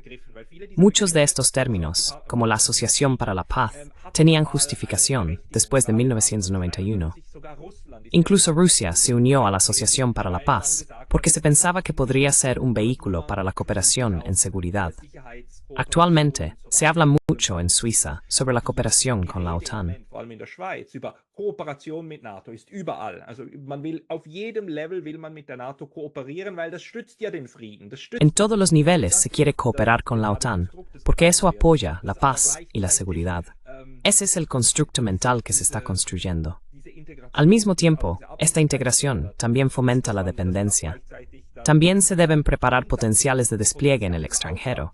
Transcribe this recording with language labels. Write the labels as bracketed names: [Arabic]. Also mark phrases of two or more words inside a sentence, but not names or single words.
[Spanish] Muchos de estos términos, como la Asociación para la Paz, tenían justificación después de 1991. Incluso Rusia se unió a la Asociación para la Paz porque se pensaba que podría ser un vehículo para la cooperación en seguridad. Actualmente, se habla mucho en Suiza sobre la cooperación con la OTAN. [German] Kooperation mit NATO ist überall. Also man will auf jedem Level will man mit der NATO kooperieren, weil das stützt ja den Frieden. [Spanish] En todos los niveles se quiere cooperar con la OTAN, porque eso apoya la paz y la seguridad. Ese es el constructo mental que se está construyendo. Al mismo tiempo, esta integración también fomenta la dependencia. También se deben preparar potenciales de despliegue en el extranjero.